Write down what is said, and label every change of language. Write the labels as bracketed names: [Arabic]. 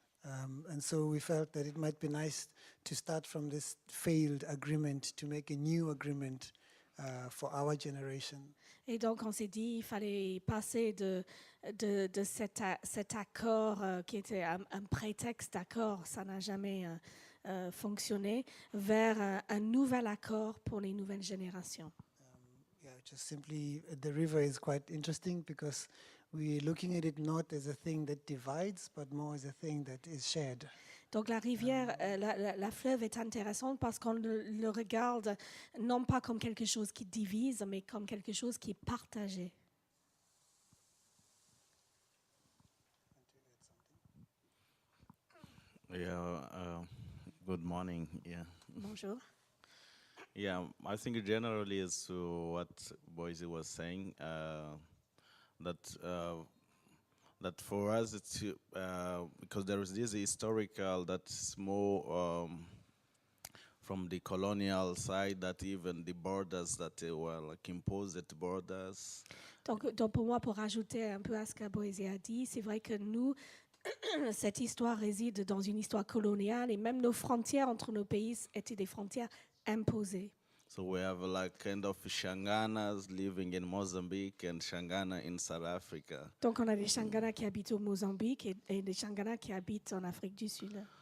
[English] And so we felt that it might be nice to start from this failed agreement to make a new agreement for our generation. [French] Et donc on s'est dit il fallait passer de cet accord qui était un prétexte d'accord, ça n'a jamais fonctionné, vers un nouvel accord pour les nouvelles générations. [English] Just simply, the river is quite interesting because we're looking at it not as a thing that divides, but more as a thing that is shared. [French] Donc la rivière, la fleuve est intéressante parce qu'on le regarde non pas comme quelque chose qui divise, mais comme quelque chose qui est partagé. [English] Yeah, good morning. Yeah. [French] Bonjour. [English] Yeah, I think generally is what Boyzie was saying, that for us it's because there is this historical that's more from the colonial side, that even the borders that they were like imposed borders. [French] Donc pour moi, pour rajouter un peu à ce que Boyzie a dit, c'est vrai que nous, cette histoire réside dans une histoire coloniale et même nos frontières entre nos pays étaient des frontières imposées. [English] So we have like kind of Shanganas living in Mozambique and Shangana in South Africa. [French] Donc on a des Shangana qui habitent au Mozambique et des Shangana qui habitent en Afrique du Sud.